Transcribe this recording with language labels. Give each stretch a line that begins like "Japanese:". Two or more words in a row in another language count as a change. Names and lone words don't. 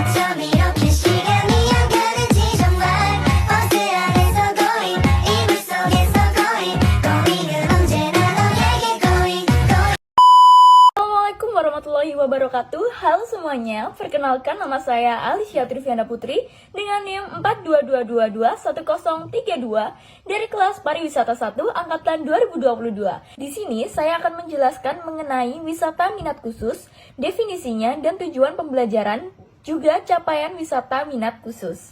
Korean: 밤이렇게 시간이 안 가는지 정말 버스 안에서 going 이불 속에서
English: going going
Korean: 은 언제나 너에게
English: going going.
Arabic: السلام عليكم ورحمة الله وبركاته.
Indonesian: Halo semuanya, perkenalkan nama saya Alicia Triviana Putri dengan NIM 422221032 dari kelas Pariwisata 1 angkatan 2022. Di sini saya akan menjelaskan mengenai wisata minat khusus, definisinya dan tujuan pembelajaran, juga capaian wisata minat khusus.